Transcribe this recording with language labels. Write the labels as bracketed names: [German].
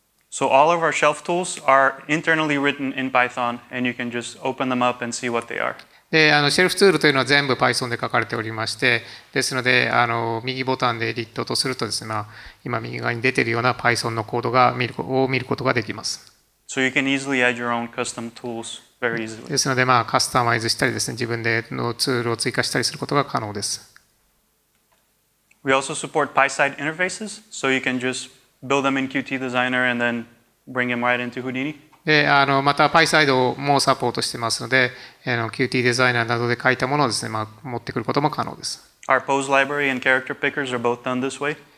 [English] So all of our shelf tools are internally written in Python, and you can just open them up and see what they are. [Japanese] で、シェルフツールというのは全部 Python で書かれておりまして、ですので、右ボタンでエディットとするとですね、今右側に出ているような Python のコードを見ることができます。 [English] So you can easily add your own custom tools very easily. [Japanese] ですので、カスタマイズしたりですね、自分でのツールを追加したりすることが可能です。 [English] We also support PySide interfaces, so you can just build them in Qt Designer and then bring them right into Houdini. [Japanese] で、また PySide もサポートしてますので、Qt デザイナーなどで書いたものをですね、持ってくることも可能です。 [English] Our pose library and character pickers are both done this way.